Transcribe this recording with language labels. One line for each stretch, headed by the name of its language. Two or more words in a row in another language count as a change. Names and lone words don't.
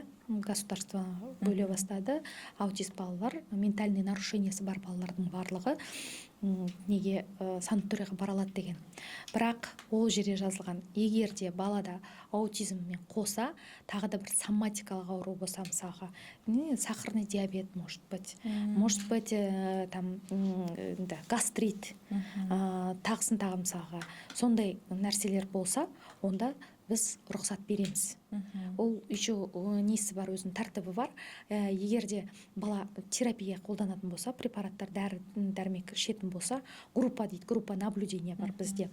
Kazakh: Государство бөле бастады. Аутист балалар,
Russian: ментальный нарушениесі
Kazakh: бар балалардың барлығы неге санаторияға бара алады деген. Бірақ ол жерде жазылған, егер де балада аутизммен қоса тағы да бір соматикалық ауру болса, мысалға,
Russian: сахарный диабет, может быть, там гастрит,
Kazakh: тағысын тағы мысалға, сондай нәрселер болса, онда біз рұқсат береміз. Ол еще несі бар, өзінің тәртібі бар. Егер де бала терапия қолданатын болса, препараттар, дәрмек ішетін болса, группа дейді,
Russian: группа наблюдения
Kazakh: бар бізде.